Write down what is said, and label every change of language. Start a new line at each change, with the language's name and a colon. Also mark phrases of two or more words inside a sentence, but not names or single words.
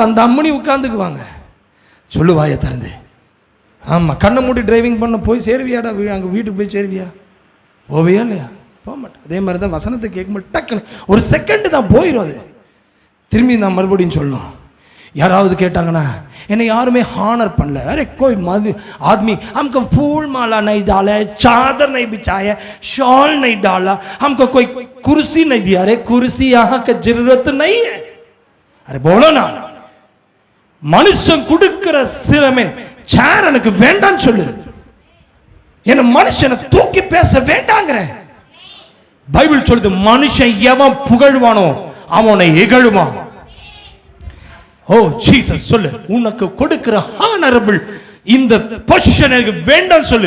Tamil: அந்த அம்மனி உட்கார்ந்துக்குவாங்க. சொல்லு வாயை திறந்து. ஆமா, கண்ணை மூடி டிரைவிங் பண்ண போய் சேருவியாடா? அங்கே வீட்டுக்கு போய் சேருவியா? போவியா இல்லையா? போக மாட்டேன். அதே மாதிரி தான் வசனத்தை கேட்க மாட்டேன். டக்குன்னு ஒரு செகண்ட் தான் போயிடும். அது திரும்பி நான் மறுபடியும் சொல்லணும். யாராவது கேட்டாங்கன்னா என்னை யாருமே ஹானர் பண்ணல.
Hindi: अरे कोई आदमी हमको फूल माला नहीं डाला है, चादर नहीं बिछाया, शॉल नहीं डाला, हमको कोई कुर्सी नहीं दिया. अरे कुर्सी यहाँ का जरूरत नहीं है. अरे बोलो ना,
Tamil: மனுஷன் கொடுக்கிற சிலமே சேர் எனக்கு வேண்டான்னு சொல்லு. என்ன மனுஷனை தூக்கி பேச வேண்டாங்கிற. பைபிள் சொல்லுது, மனுஷன் எவன் புகழ்வானோ அவனை இகழுவான். ஓ ஜீசஸ் சொல்லு, உனக்கு கொடுக்கிற ஹானரபிள் இந்த பொசிஷன் எனக்கு வேண்டாம் சொல்லு.